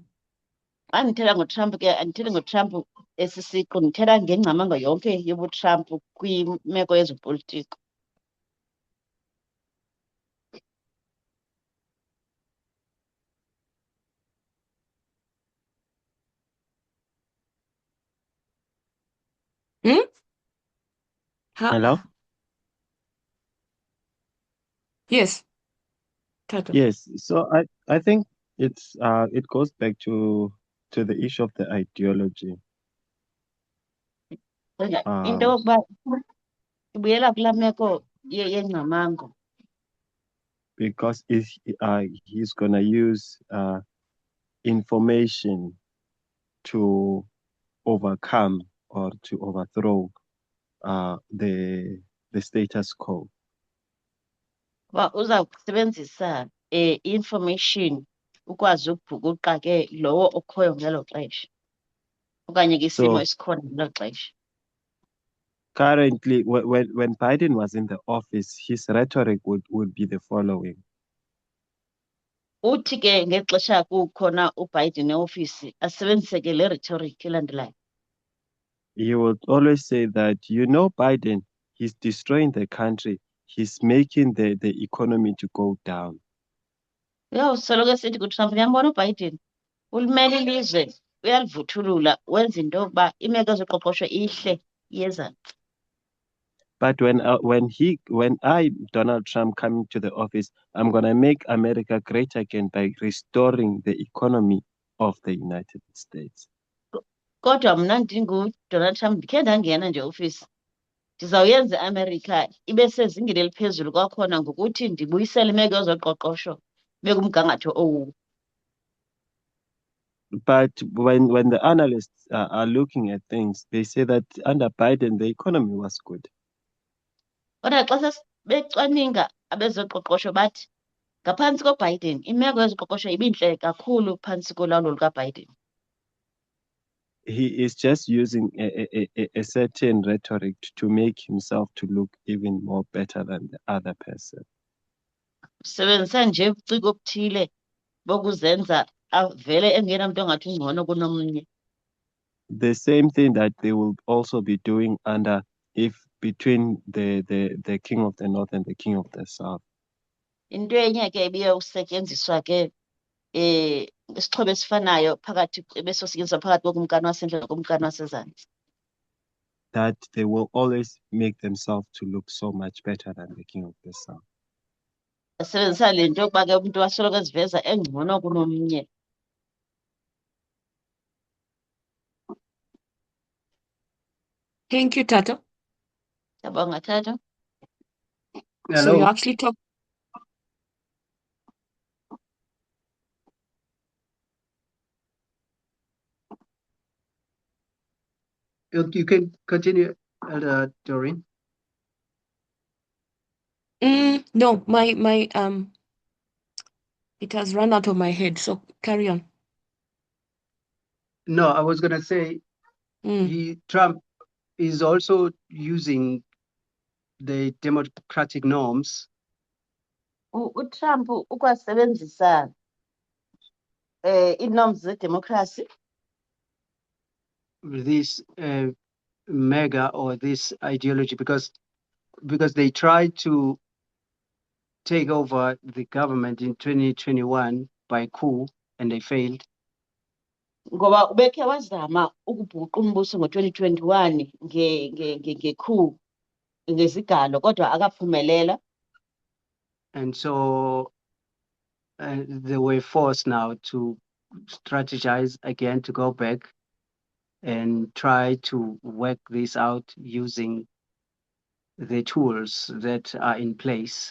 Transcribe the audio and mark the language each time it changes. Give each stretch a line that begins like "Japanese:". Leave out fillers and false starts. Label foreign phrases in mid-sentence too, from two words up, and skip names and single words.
Xhosa: Xa ndithetha ngoTrump ke andithethi ngoTrump esisiqu, ndithetha ngengcamango yonke yobuTrump kwimeko yezopolitiko.
English: Hello? Yes, Tato. Yes. So I think it goes back to the issue of the ideology.
Xhosa: Into Um, yokuba ibuyela kulaa meko yengcamango.
English: because he's gonna use information to overcome or to overthrow the status quo.
Xhosa: Uba uza kusebenzisa information ukwazi ukubhukuqa ke lowo okhoyo ngelo xesha okanye ke isimo
English: So
Xhosa: esikhona ngelo xesha.
English: Currently, when Biden was in the office, his rhetoric would be the following.
Xhosa: Uthi ke ngexesha kukhona uBiden eofisi asebenzise ke le rhetoric elandelayo.
English: He would always say that, Biden, he's destroying the country. He's making the economy to go down.
Xhosa: Uyawusoloko esithi kuTrump, niyambona uBiden ulimele ilizwe, uyalivuthulula, wenza into yokuba imeko yezoqoqosho ihle iyezantsi.
English: But when Donald Trump, coming to the office, I'm gonna make America great again by restoring the economy of the United States.
Xhosa: Kodwa mna ndinguDonald Trump ndikhe ndangena nje ofisi, ndizawuyenza iAmerica ibe sezingeni eliphezulu kwakhona ngokuthi ndibuyisele imeko yezoqoqosho ibe kumgangatho owu.
English: But when the analysts are looking at things, they say that under Biden, the economy was good.
Xhosa: Kodwa xa becwaninga abezoqoqosho bathi ngaphantsi koBiden imeko yezoqoqosho ibintle kakhulu phantsi kolawulo lukaBiden.
English: He is just using a certain rhetoric to make himself to look even more better than the other person.
Xhosa: Usebenzisa nje ubuciko obuthile bokuzenza avele engenamntu ongathi ungcono kunomnye.
English: The same thing that they will also be doing between the king of the north and the king of the south.
Xhosa: Into enye ke ibiye usetyenziswa ke isixhobo esifanayo phakathi ebesosetyenziswa phakathi kokumkani wasentla nokumkani wasezantsi.
English: That they will always make themselves to look so much better than the king of the south.
Xhosa: Basebenzisa le nto yokuba ke umntu asoloko eziveza engcono kunomnye.
English: Thank you, Tata.
Xhosa: Yabonga Tata.
English: So you Hello. actually talk. You can continue, Elder Doreen. No, my it has run out of my head. So carry on. No, I was gonna say Trump is also using the democratic norms.
Xhosa: uTrump ukwasebenzisa inorms zedemocracy.
English: This mega or this ideology because they tried to take over the government in 2021 by coup and they failed.
Xhosa: Ngoba ubekhe wazama ukubhuqa umbuso ngo-2021 nge-coup ngezigalo kodwa akaphumelela.
English: And so they were forced now to strategize again, to go back and try to work this out using the tools that are in place.